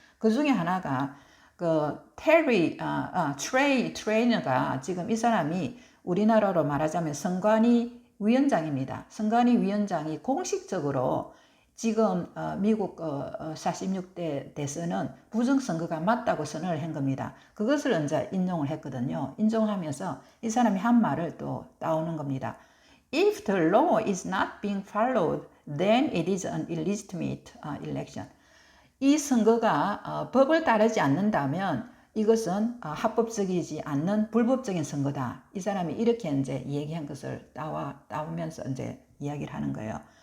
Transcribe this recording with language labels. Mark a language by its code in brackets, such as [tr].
[ko] 그 중에 하나가 트레이너가 지금 이 사람이 우리나라로 말하자면 선관위 위원장입니다. 선관위 위원장이 공식적으로 지금 미국 46대 대선은 부정선거가 맞다고 선언을 한 겁니다. 그것을 이제 인용을 했거든요. 인정하면서 이 사람이 한 말을 또 따오는 겁니다. [en] If the law is not being followed, then it is an illegitimate election. [ko] 이 선거가 법을 따르지 않는다면 이것은 합법적이지 않는 불법적인 선거다. 이 사람이 이렇게 이제 얘기한 것을 따오면서 이제 이야기를 하는 거예요.